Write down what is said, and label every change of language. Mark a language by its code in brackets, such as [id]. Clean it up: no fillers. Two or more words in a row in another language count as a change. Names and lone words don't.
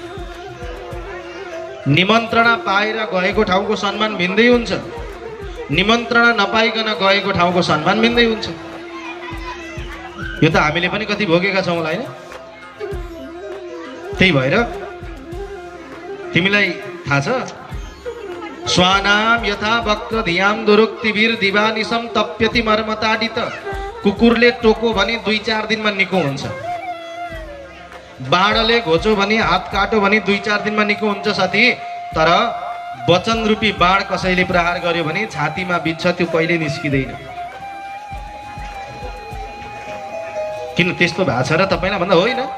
[ne] निमन्त्रणा पाएर गएको ठाउँको सम्मान भिन्दै हुन्छ, निमन्त्रणा नपाइकन गएको ठाउँको सम्मान भिन्दै हुन्छ। यो त हामीले पनि कति भोगेका छौँ होला हैन? त्यही भएर तिमीलाई थाहा छ, [sa] स्वानाम यथा वक्र धियाम दुरुक्तिभिर दिवानिसम तप्यति मर्मताडित। [ne] कुकुरले टोको भने 2-4 दिनमा निको हुन्छ, बाणले घोचो भने, हात काटो भने 2-4 दिनमा निको हुन्छ साथी। तर वचन रूपी बाण कसैले प्रहार गर्यो भने छातीमा बित्छ, त्यो कहिले निस्किँदैन। किन त्यस्तो भएको छ र तपाईलाई भन्दा होइन?